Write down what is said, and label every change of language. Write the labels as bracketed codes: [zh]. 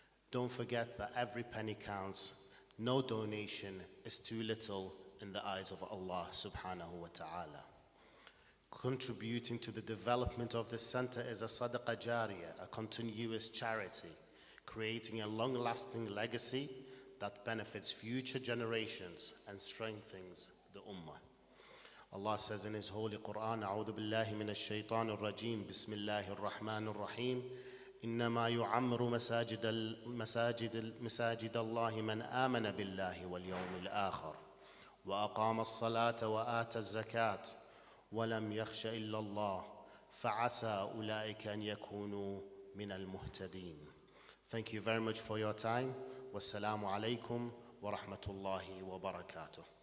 [en] Don't forget that every penny counts. No donation is too little in the eyes of Allah subhanahu wa ta'ala. Contributing to the development of this center is a sadaqah jariyah, a continuous charity, creating a long-lasting legacy that benefits future generations and strengthens the ummah. Allah says in His holy Quran, [ar] أعوذ بالله من الشيطان الرجيم بسم الله الرحمن الرحيم إنما يعمر مساجد الله من آمن بالله واليوم الآخر وأقام الصلاة وآتى الزكاة ولم يخش إلا الله فعسى أولئك أن يكونوا من المهتدين. [en] Thank you very much for your time. Wassalamu alaikum wa rahmatullahi wa barakatuh.